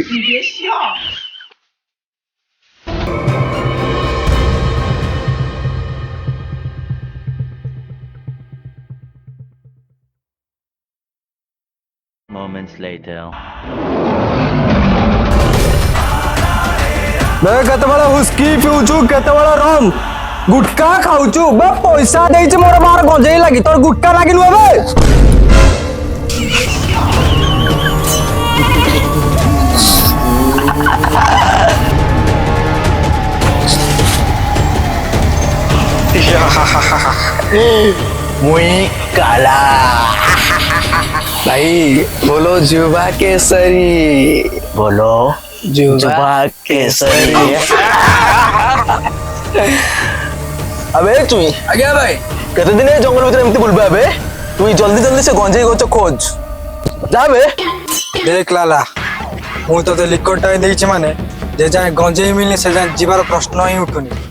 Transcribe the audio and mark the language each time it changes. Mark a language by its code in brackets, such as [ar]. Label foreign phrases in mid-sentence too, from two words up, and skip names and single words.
[en] Moments later. [or] ବେ କେତେବେଳେ ହୁସ୍କି ପିଉଛୁ କେତେବେଳେ ରମ୍ ଗୁଟକା ଖାଉଛୁ ବେ ପଇସା ଦେଇଛି ମୋର ବାହାର ଗଞ୍ଜେଇ ଲାଗି ତୋର ଗୁଟକା ଲାଗି ନୁହେଁ ବେ। [spv] ମୁଇ କାଲା ଭାଇ ବୋଲୋ ଜୁବା କେଶରୀ ବୋଲୋ ଜୁବା କେଶରୀ। ଅବେ ତୁଇ [or] ଆଜ୍ଞା ଭାଇ। [spv] କେତେ ଦିନ ଜଙ୍ଗଲ ଭିତର ଏମତି ବୁଲବା ବେ ତୁଇ ଜଲଦି ଜଲଦି ସେ ଗଞ୍ଜେଇ ଗଛ ଖୋଜ ଜା ବେ। [or] ଦେଖ ଲାଲା ମୁଁ ତତେ ଲିକର ଟାଇ ଦେଇଛି ମାନେ ଯେ ଯାଏ ଗଞ୍ଜେଇ ମିଳିଲେ ସେ ଯାଏ ଯିବାର ପ୍ରଶ୍ନ ହିଁ ଉଠୁନି।